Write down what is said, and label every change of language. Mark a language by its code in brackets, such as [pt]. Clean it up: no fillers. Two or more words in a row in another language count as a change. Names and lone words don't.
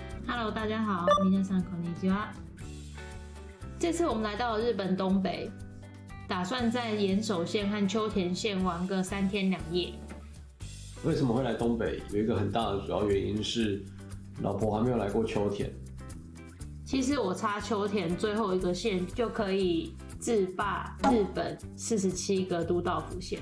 [zh] Hello， 大家好， [ja] 皆さんこんにちは。 [zh] 这次我们来到了日本东北，打算在岩手县和秋田县玩个3天2夜。为什么会来东北？有一个很大的主要原因是，老婆还没有来过秋田。其实我插秋田最后一个县就可以制霸日本47个都道府县。